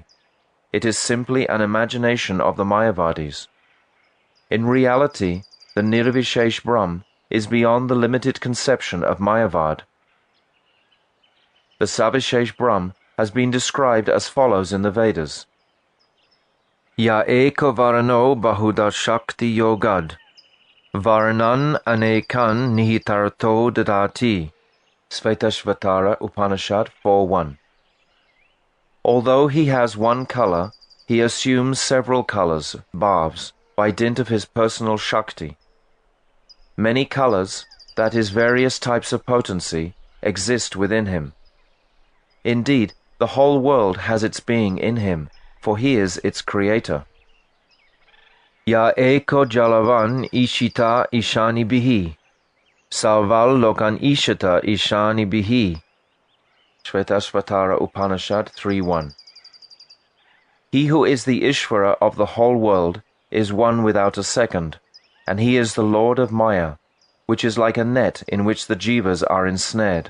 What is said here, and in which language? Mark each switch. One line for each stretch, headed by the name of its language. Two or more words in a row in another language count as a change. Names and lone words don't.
English: It is simply an imagination of the Mayavadis. In reality, the
Sanskrit: निर्विशेष ब्रह्म
English: is beyond the limited conception of Mayavad. The
Sanskrit: सविशेष ब्रह्म
English: has been described as follows in the Vedas.
Sanskrit: य एक वरनो बहुधा शक्ति योगाद्, वरनान् अनेकान् निहितर्तो ददाति.
English: Shvetashvatara Upanishad 4.1. Although he has one color, he assumes several colors, bhavs, by dint of his personal Shakti. Many colors, that is various types of potency, exist within him. Indeed, the whole world has its being in him, for he is its creator.
Sanskrit: य एको जलवान् ईशित ईशनी बिहि, सल्वल् लोकान् ईशत ईशनी बिहि.
English: Shvetashvatara Upanishad 3.1. He who is the Ishvara of the whole world is one without a second, and he is the Lord of Maya, which is like a net in which the Jivas are ensnared.